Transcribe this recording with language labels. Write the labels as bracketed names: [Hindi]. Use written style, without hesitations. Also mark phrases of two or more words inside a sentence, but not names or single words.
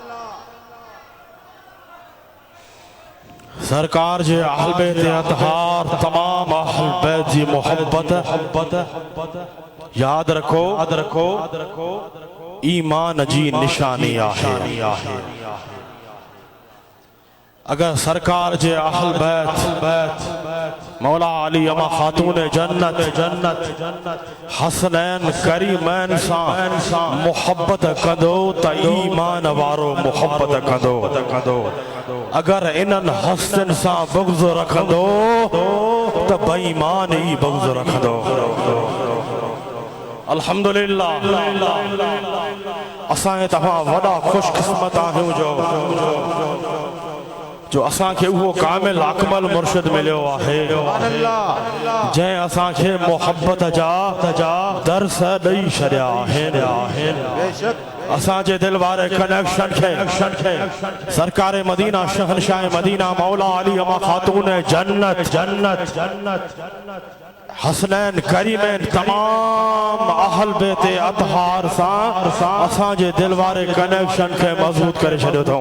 [Sindhi] سرکار جے اہل بیت اطہار تمام اہل بیت جی محبت یاد رکھو ایمان جی نشانی آہے اگر سرکار جے اہل بیت مولا علی اما خاتون جنت حسنین کریمین سا محبت کندو تا ایمان وارو محبت کندو اگر انن حسن سا بغض رکھندو تا بے ایمان ہی بغض رکھندو الحمدللہ اسائیں تمام وڈا خوش قسمت آہوں جو اساں کے وہ کامل اکمل مرشد ملیو آہے جائیں اساں کے محبت جا درس دئی شریا آہے اساں جے دل وارے کنیکشن کے سرکار مدینہ شہنشاہ مدینہ مولا علی اما خاتون جنت حسنین کریمین تمام اہل بیت اطہار سا اساں جے دل وارے کنیکشن کے مضبوط کرے چھڑو تھوں